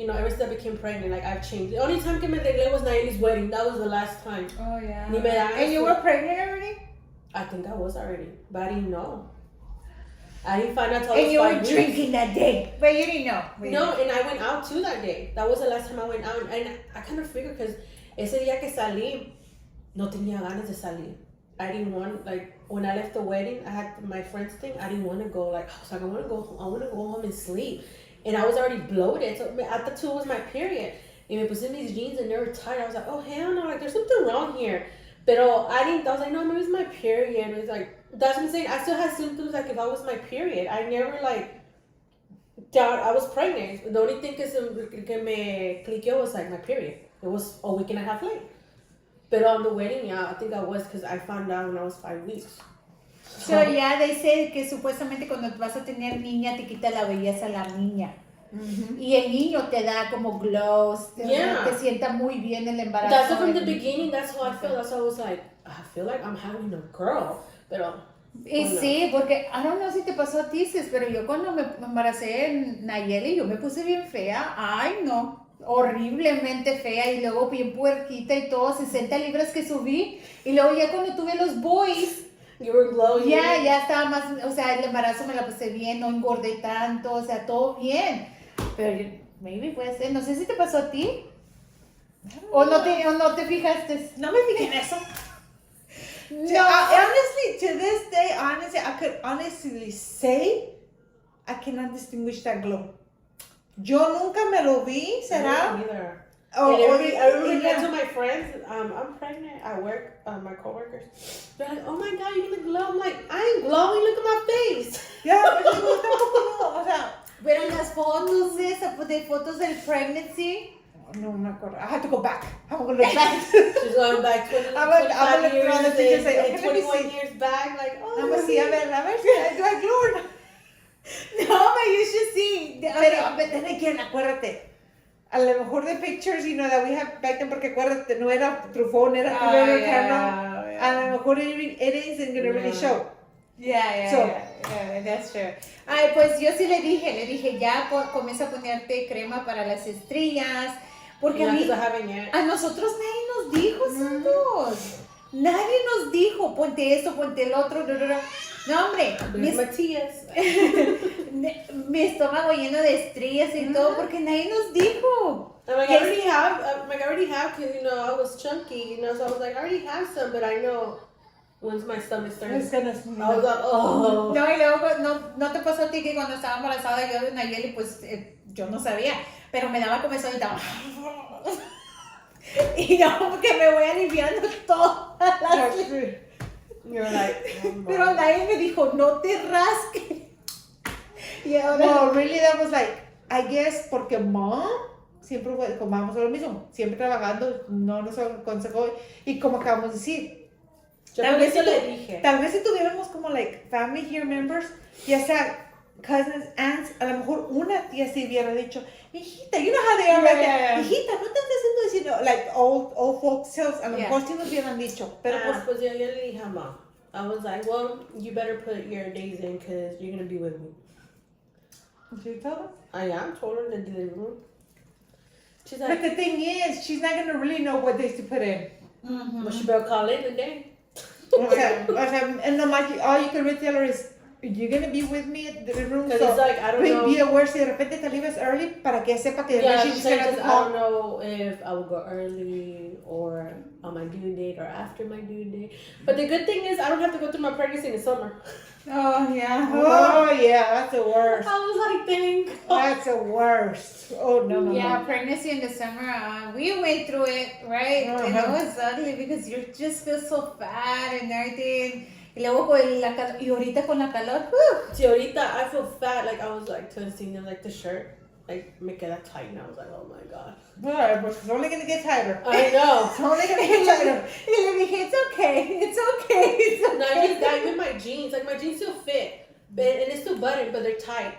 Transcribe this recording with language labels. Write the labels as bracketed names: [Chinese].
[English] Ever since I became pregnant, like, I've changed. The only time [Spanish] que me arreglé [English] was Nayeli's wedding. That was the last time. Oh, yeah. [Spanish] Ni me dan [English] And you were pregnant already? I think I was already, but I didn't know. I didn't find out till And you were 5 weeks. drinking that day. But you didn't know. No, and I went out too that day. That was the last time I went out. And I kind of figured because [Spanish] ese día que salí, no tenía ganas de salir. [English] I didn't want, like, when I left the wedding, I had my friend's thing. I didn't want to go. Like, I was like, I want to go home and sleep. And I was already bloated. So I thought too it was my period. And [Spanish] me puse [English] in these jeans and they were tight. I was like, oh, hell no. Like, there's something wrong here. [Spanish] Pero [English] I was like, no, maybe it's my period. And it's like, that's what I'm saying. I still had symptoms like if I was my period. I never, like, doubt I was pregnant. The only thing [Spanish] que me cliqueó [English] was, like, my period. It was a week and a half late. But on the wedding, yeah, I think I was because I found out when I was 5 weeks. So, yeah, they say [Spanish] que supuestamente cuando vas a tener niña te quita la belleza la niña. Mm-hmm. Y el niño te da como glows, te sienta muy bien el embarazo. [English] That's from the beginning, that's how I feel. That's why I was like, I feel like I'm having a girl. [Spanish] Pero, Y sí, porque, [English] I don't know [Spanish] si te pasó a ti, Cis, pero yo cuando me embaracé en Nayeli, yo me puse bien fea. Ay, no, horriblemente fea. Y luego bien puerquita y todo, 60 libras que subí. Y luego ya cuando tuve los boys, [English] you were glowing. [Spanish] ya estaba más, o sea, el embarazo me la pasé bien, no engordé tanto, o sea, todo bien. Pero [English] maybe [Spanish] puede ser, no sé si te pasó a ti. O no te fijaste. No me fijé en eso. No. [English] Honestly, to this day, I could honestly say I cannot distinguish that glow. [Spanish] Yo nunca me lo vi, ¿será? [English] Neither. Oh, I remember that to my friends, I'm pregnant at work, my coworkers. They're like, oh my God, you're gonna glow. I'm like, I ain't glowing, look at my face. Yeah, [Spanish] pero yo tampoco no, o sea. Pero las fotos de fotos del pregnancy. No me acuerdo. [English] I have to go back. I'm going to look back. She's going back 20, I'm gonna 25 look years around the picture and say, okay, and let me 21 see. years back. Like, oh. I'm going to see, a ver, do I glow or not? No, but you should see. [Spanish] Pero, [English] but then again, [Spanish] acuérdate. A lo mejor [English] the pictures, that we have back then, [Spanish] porque acuérdate, no era [English] through phone, [Spanish] era [English] through camera. [Spanish] A lo mejor [English] it isn't going to really show. Yeah, that's true. [Spanish] Ay, pues yo sí le dije, ya comienza a ponerte crema para las estrías, porque a nosotros nadie nos dijo, Santos. Nadie nos dijo, ponte esto, ponte el otro. No, hombre. Matías. Mi estómago lleno de estrías y todo, porque nadie nos dijo. [English] I'm like, I already have, because, I was chunky, so I was like, I already have some, but I know once my stomach starts, I was like, oh. [Spanish] No, y luego, no te pasó a ti que cuando estaba embarazada yo de Nayeli, pues, yo no sabía, pero me daba comezón y estaba... Y no, que me voy aliviando todas las... [English] You're like, oh, [Spanish] pero nadie me dijo, no te rasques. Y ahora... No, really, that was like, I guess, porque mom siempre fue, como vamos a lo mismo, siempre trabajando, no nos aconsejó, y como acabamos de decir, tal vez si tuviéramos como [English] like family here members, [Spanish] ya sea cousins, aunts, a lo mejor una tía sí hubiera dicho, hijita, [English] you know how they are, [Spanish] hijita, no estás diciendo, [English] like old folks tales, [Spanish] a lo mejor sí nos hubieran dicho, pero pues yo le dije a [English] mom, I was like, well, you better put your days in, because you're going to be with me. Did you tell her? I told her in the living room. She's like, but the thing is, she's not going to really know what days to put in. Mm-hmm. Well, she better call in the day. [Spanish] O sea, [English] and no, all you can really tell her is, you're going to be with me at the room, so it's like, I don't know. Be aware [Spanish] si de repente te [English] leaves early [Spanish] para que sepa que [English] she's like, I don't know if I will go early or on my due date or after my due date. But the good thing is I don't have to go through my pregnancy in the summer. Oh, yeah. Oh, yeah, that's the worst. I was like, thank God. That's the worst. Oh, no. Yeah, pregnancy in the summer, we went through it, right? Uh-huh. And it was ugly because you just feel so fat and everything. [Spanish] Y luego con la calor, y ahorita con la calor, [English] See, [Spanish] ahorita [English] I feel fat, like I was like to the senior, like the shirt, like [Spanish] me queda [English] tight, and I was like, oh my God. Alright, but it's only going to get tighter. I know. It's only going to get tighter. [Spanish] Y le dije, [English] it's okay. No, I'm in my jeans, like my jeans still fit. And it's still buttoned, but they're tight.